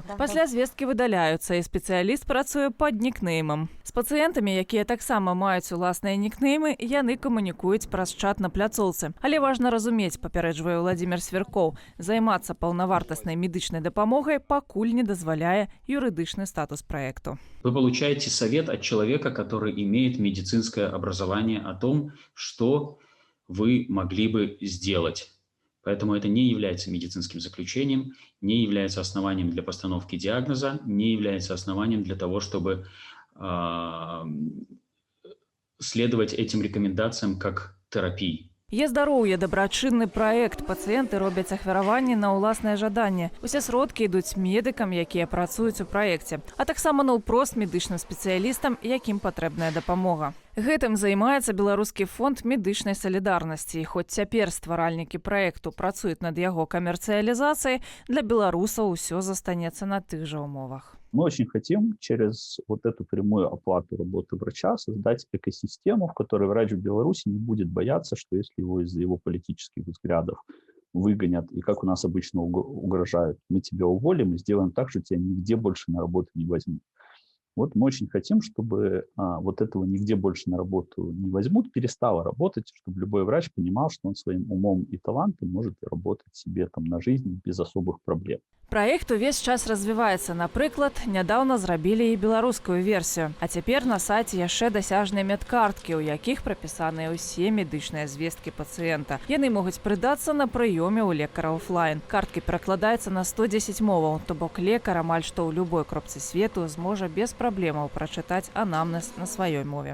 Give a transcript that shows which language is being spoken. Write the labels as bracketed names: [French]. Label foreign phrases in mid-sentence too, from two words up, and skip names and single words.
[Belarusian] Пасля звесткі выдаляюцца і спецыяліст працуе пад нікнеймам. З пацыентамі, якія таксама маюць уласныя нікнеймы, яны камунікуюць праз чат на пляцоўцы. Але важна разумець, папярэджвае Владимир Сверков, займацца паўнавартаснай медычнай дапамогай пакуль не дазваляе юрыдычны статус проекту. [Russian] Вы получаете совет от человека, который имеет медицинское образование о том, что вы могли бы сделать. Поэтому это не является медицинским заключением, не является основанием для постановки диагноза, не является основанием для того, чтобы следовать этим рекомендациям как терапии. [Belarusian] Е-здароўе – дабрачынны праект. Пацыенты робяць ахвяраванні на ўласнае жаданне. Усе сродкі ідуць медыкам, якія працуюць у праекце, а таксама наўпрост медычным спецыялістам, якім патрэбная дапамога. Гэтым займаецца Беларускі фонд медычнай салідарнасці. І хоць цяпер стваральнікі праекту працуюць над яго камерцыялізацыяй, для беларусаў усё застанецца на тых жа умовах. [Russian] Мы очень хотим через вот эту прямую оплату работы врача создать экосистему, в которой врач в Беларуси не будет бояться, что если его из-за его политических взглядов выгонят, и как у нас обычно угрожают, мы тебя уволим и сделаем так, что тебя нигде больше на работу не возьмут. Вот мы очень хотим, чтобы вот этого нигде больше на работу не возьмут, перестало работать, чтобы любой врач понимал, что он своим умом и талантом может работать себе там на жизнь без особых проблем. [Belarusian] Праект увесь час развіваецца. Напрыклад, нядаўна зрабілі і беларускую версію. А цяпер на сайце яшчэ дасяжныя медкарткі, у якіх прапісаныя ўсе медычныя звесткі пацыента. Яны могуць прыдацца на прыёме ў лекара офлайн. Карткі перакладаюцца на 110 моваў, то бок лекар амаль што ў любой кропцы свету зможа без праблемаў прачытаць анамнез на сваёй мове.